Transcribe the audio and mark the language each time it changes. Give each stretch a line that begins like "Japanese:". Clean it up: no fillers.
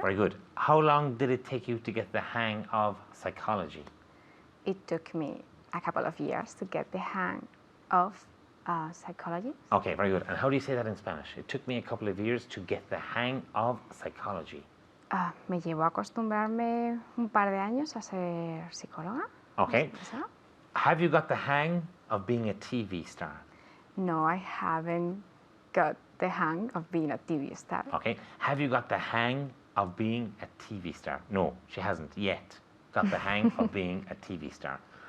English: Very good. How long did it take you to get the hang of psychology? It took me a couple of years to get the hang of psychology. Okay, very good. And how do you say that in Spanish? It took me a couple of years to get the hang of psychology.
Spanish: Me llevó a acostumbrarme un par de años a ser psicóloga.
English: Okay.
Spanish: ¿Esa?
English: Have you got the hang of being a TV star? No, I haven't got the hang of being a TV star. Okay. Have you got the hang of being a TV star? No, she hasn't yet got the hang of being a TV star.